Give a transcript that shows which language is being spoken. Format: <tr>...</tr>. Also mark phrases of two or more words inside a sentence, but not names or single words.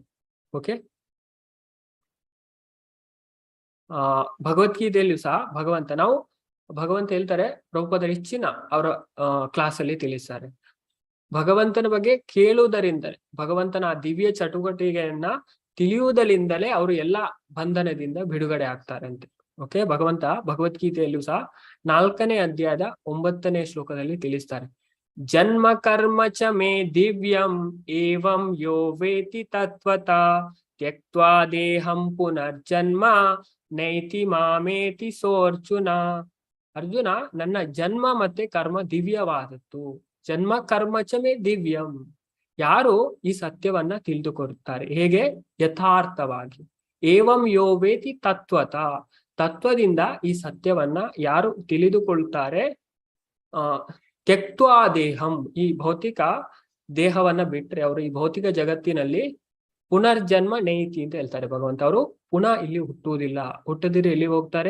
<kn>ಓಕೆ, ಭಗವದ್ಗೀತೆಯಲ್ಲೂ ಸಹ ಭಗವಂತ ಹೇಳ್ತಾರೆ, ಪ್ರಭುಪಾದರು ಹೆಚ್ಚಿನ ಅವರ ಕ್ಲಾಸ್ ಅಲ್ಲಿ ತಿಳಿಸ್ತಾರೆ, ಭಗವಂತನ ಬಗ್ಗೆ ಕೇಳುವುದರಿಂದಲೇ, ಭಗವಂತನ ಆ ದಿವ್ಯ ಚಟುವಟಿಕೆಯನ್ನ ತಿಳಿಯುವುದರಿಂದಲೇ ಅವರು ಎಲ್ಲಾ ಬಂಧನದಿಂದ ಬಿಡುಗಡೆ ಆಗ್ತಾರೆ ಅಂತೆ. ಓಕೆ, ಭಗವಂತ ಭಗವದ್ಗೀತೆಯಲ್ಲೂ ಸಹ 4ನೇ ಅಧ್ಯಾಯದ 9ನೇ ಶ್ಲೋಕದಲ್ಲಿ ತಿಳಿಸ್ತಾರೆ,</kn> <sa>ಜನ್ಮ ಕರ್ಮ ಚ ಮೇ ದಿವ್ಯಂ ಏವಂ ಯೋ ವೇತಿ ತತ್ವತ ತ್ಯಕ್ತ್ವಾ ದೇಹಂ ಪುನರ್ಜನ್ಮ ನೈತಿ ಮಾಮೇತಿ ಸೋರ್ಜುನ.</sa> <kn>ಅರ್ಜುನ, ನನ್ನ ಜನ್ಮ ಮತ್ತೆ ಕರ್ಮ ದಿವ್ಯವಾದದ್ದು.</kn> <sa>ಜನ್ಮ ಕರ್ಮ ಚ ಮೇ ದಿವ್ಯಂ.</sa> <kn>ಯಾರು ಈ ಸತ್ಯವನ್ನ ತಿಳಿದುಕೊಡುತ್ತಾರೆ, ಹೇಗೆ? ಯಥಾರ್ಥವಾಗಿ.</kn> <sa>ಏವಂ ಯೋ ವೇತಿ ತತ್ವತ,</sa> <kn>ತತ್ವದಿಂದ ಈ ಸತ್ಯವನ್ನ ಯಾರು ತಿಳಿದುಕೊಳ್ತಾರೆ,</kn> <sa>ತ್ಯಕ್ತ್ವಾ ದೇಹಂ,</sa> <kn>ಈ ಭೌತಿಕ ದೇಹವನ್ನ ಬಿಟ್ರೆ ಅವರು ಈ ಭೌತಿಕ ಜಗತ್ತಿನಲ್ಲಿ</kn> <sa>ಪುನರ್ಜನ್ಮ ನೈತಿ</sa> <kn>ಅಂತ ಹೇಳ್ತಾರೆ ಭಗವಂತ. ಅವರು ಪುನಃ ಇಲ್ಲಿ ಹುಟ್ಟುವುದಿಲ್ಲ. ಹುಟ್ಟದಿರಿ ಎಲ್ಲಿ ಹೋಗ್ತಾರೆ?</kn>